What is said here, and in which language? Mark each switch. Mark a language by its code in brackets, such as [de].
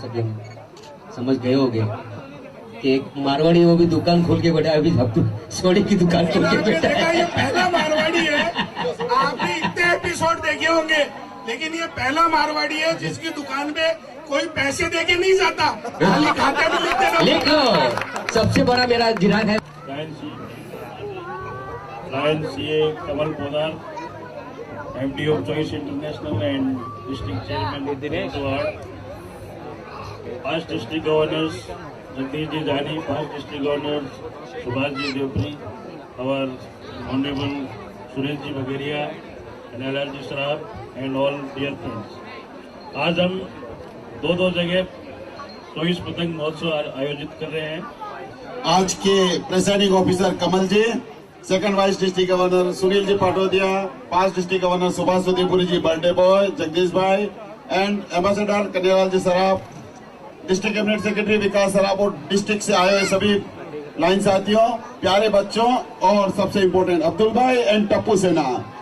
[hi] तो सब समझ गए होंगे कि एक मारवाड़ी वो भी दुकान खोल के बैठा है, अभी अब्दुल सोडी की दुकान खोल के बैठा है। ये पहला मारवाड़ी है, आपने इतने एपिसोड देखे होंगे, लेकिन ये पहला मारवाड़ी है जिसकी दुकान पे कोई पैसे देके नहीं जाता, खाली खाते में लिख देना। लिख लो, सबसे बड़ा मेरा गिराक है [en] Lion CA Kamal Podar, MD of Choice International and District Chairman Award. Past District Governors Jagdish Ji Jani, past District Governors Subhash Ji Jyotri, our Honorable Suresh Ji Bagaria and LRG Sarab and all dear friends. [hi] आज हम दो जगह choice पतंग महोत्सव आयोजित कर रहे हैं। आज के प्रेसाइडिंग ऑफिसर कमल जी, second vice district governor Sunil ji Patodia, past district governor Subhash Udaipuri जी बर्थडे बॉय जगदीश भाई and ambassador Kanyalal ji Saraf, district cabinet secretary विकास सराफ और डिस्ट्रिक्ट से आए हुए सभी लाइन साथियों, प्यारे बच्चों और सबसे इम्पोर्टेंट अब्दुल भाई एंड टप्पू सेना।